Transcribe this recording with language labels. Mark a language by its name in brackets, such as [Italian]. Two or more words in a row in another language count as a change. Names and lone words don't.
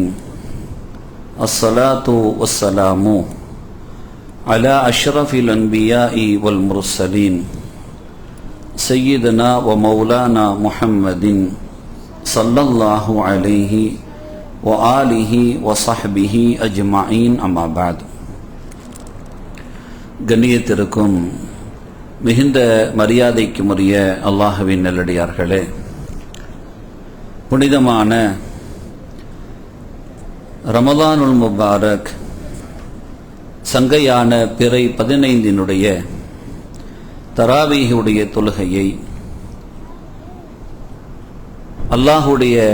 [Arabic] الصلاة والسلام على أشرف الأنبياء والمرسلين سيدنا ومولانا محمد صلى الله عليه وآله وصحبه أجمعين. أما بعد. [Tamil] கண்ணியத்திற்கும் மிகுந்த மரியாதைக்குரிய அல்லாஹ்வின் நல்லடியார்களே, புனிதமான [Arabic] رمضان المبارك [Tamil] சங்கையான பிறை 15 தராவீஹுடைய தொழுகையை அல்லாஹுடைய